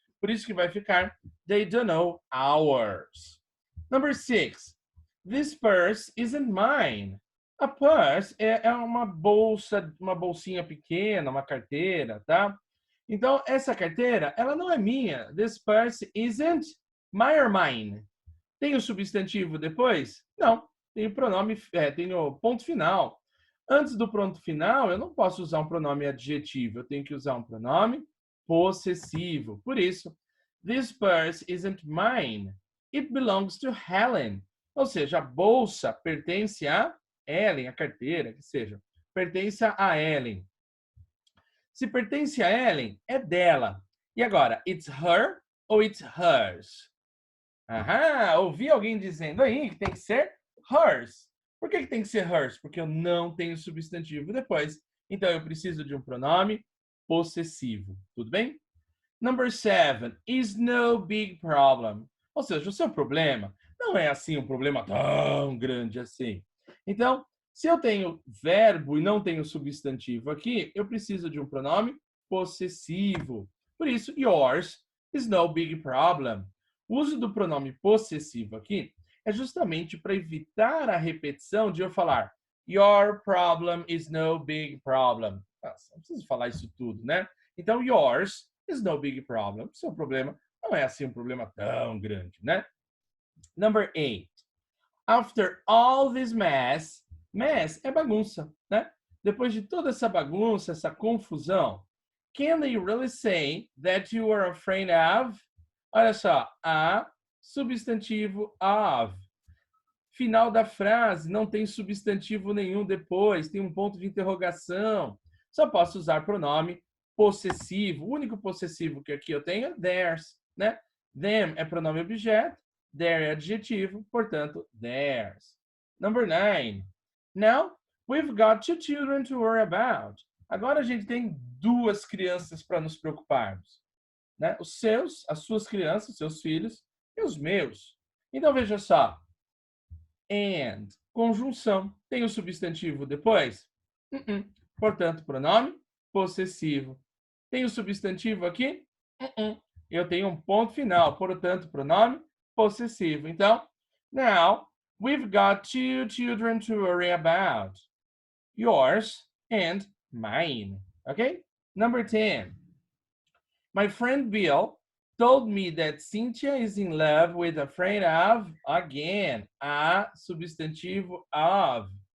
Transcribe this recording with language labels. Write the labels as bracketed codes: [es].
[pt] Por isso que vai ficar [en] they don't know ours. Number 6. This purse isn't mine. [pt] A purse é uma bolsa, uma bolsinha pequena, uma carteira, tá? Então, essa carteira, ela não é minha. [en] This purse isn't my or mine. [pt] Tem o substantivo depois? Não. Tem o pronome, tem o ponto final. Antes do ponto final, eu não posso usar um pronome adjetivo. Eu tenho que usar um pronome possessivo. Por isso, [en] this purse isn't mine. It belongs to Helen. [pt] Ou seja, a bolsa pertence a Ellen, a carteira, que seja. Pertence a Ellen. Se pertence a Ellen, é dela. E agora, [en] it's her ou it's hers? [pt] Ouvi alguém dizendo aí que tem que ser hers. Por que tem que ser hers? Porque eu não tenho substantivo depois. Então, eu preciso de um pronome possessivo. Tudo bem? [en] Number 7. Is no big problem. [pt] Ou seja, o seu problema não é assim um problema tão grande assim. Então, se eu tenho verbo e não tenho substantivo aqui, eu preciso de um pronome possessivo. Por isso, [en] yours is no big problem. [pt] O uso do pronome possessivo aqui é justamente para evitar a repetição de eu falar [en] your problem is no big problem. [pt] Nossa, não preciso falar isso tudo, né? [en] Então, yours is no big problem. [pt] O seu problema não é assim um problema tão grande, né? [en] Number 8. After all this mess é bagunça, né? [pt] Depois de toda essa bagunça, essa confusão, [en] can they really say that you are afraid of? [pt] Olha só, a, substantivo of. Final da frase, não tem substantivo nenhum depois, tem um ponto de interrogação. Só posso usar pronome possessivo. O único possessivo que aqui eu tenho é theirs, né? Them é pronome objeto, Their é adjetivo, portanto, theirs. [en] Number 9. Now, we've got 2 children to worry about. [pt] Agora a gente tem 2 crianças para nos preocuparmos, né? As suas crianças, seus filhos e os meus. Então veja só. And, conjunção. Tem o substantivo depois? Portanto, pronome possessivo. Tem o substantivo aqui? Eu tenho um ponto final, portanto, pronome possessivo. [en] Então, now, we've got 2 children to worry about. Yours and mine. Okay? Number 10. My friend Bill told me that Cynthia is in love with a friend of, again, a substantivo of.